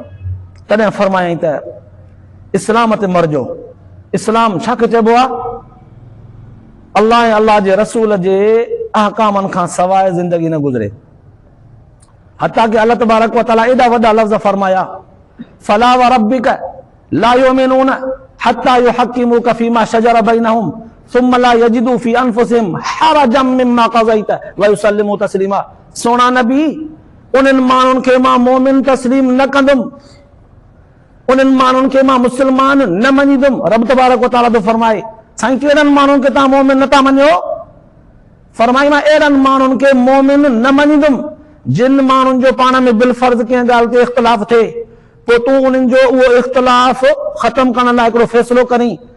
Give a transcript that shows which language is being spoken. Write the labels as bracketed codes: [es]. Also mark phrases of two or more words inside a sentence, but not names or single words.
[sd] तॾहिं फरमायईं त इस्लाम ते मरजो। इस्लाम छा चइबो आहे? अल्लाह ऐं अल्लाह जे रसूल जे अहकामनि खां सवाइ ज़िंदगी न गुज़रे। हता कि अल्लाह [ar] تبارك وتعالى [sd] एॾा वॾा लफ़्ज़ फरमाया, [ar] فلا وربك لا يؤمنون حتى يحكموك فيما شجر بينهم ثم لا يجدوا في أنفسهم حرجا مما قضيت ويسلموا تسليما. [sd] सोना नबी, उन्हनि माण्हुनि खे मां मोमिन तस्लीम न कंदुमि, उन्हनि माण्हुनि खे मां मुस्लमान न मञींदुमि। रब [ar] تبارك وتعالى [sd] थो फरमाए, साईं कहिड़नि माण्हुनि खे तव्हां मोमिन नथा मञियो? फरमाई, मां अहिड़नि माण्हुनि खे मोमिन न मञींदुमि जिन माण्हुनि जो पाण में बिल फर्ज़ कंहिं ॻाल्हि ते इख़्तिलाफ़ थिए, पोइ तूं उन्हनि जो उहो इख़्तिलाफ़ ख़तमु करण लाइ हिकिड़ो फ़ैसिलो करीं।